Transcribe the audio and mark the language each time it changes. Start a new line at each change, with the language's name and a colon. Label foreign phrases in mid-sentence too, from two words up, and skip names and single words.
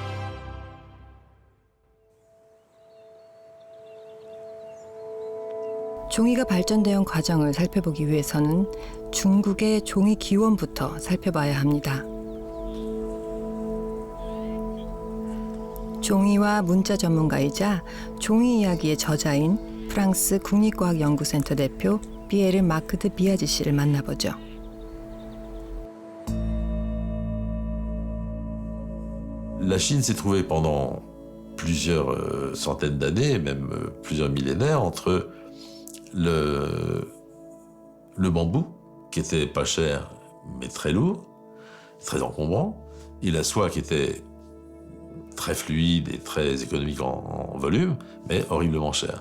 Korean: 종이가 발전되어 과정을 살펴보기 위해서는 중국의 종이 기원부터 살펴봐야 합니다. 종이와 문자 전문가이자 종이 이야기의 저자인 프랑스 국립과학연구센터 대표 피에르 마크 드 비아지 씨를 만나보죠.
French: La Chine s'est trouvée pendant plusieurs centaines d'années, même plusieurs millénaires, entre le bambou, qui était pas cher mais très lourd, très encombrant, et la soie qui était très fluide et très économique en volume, mais horriblement cher.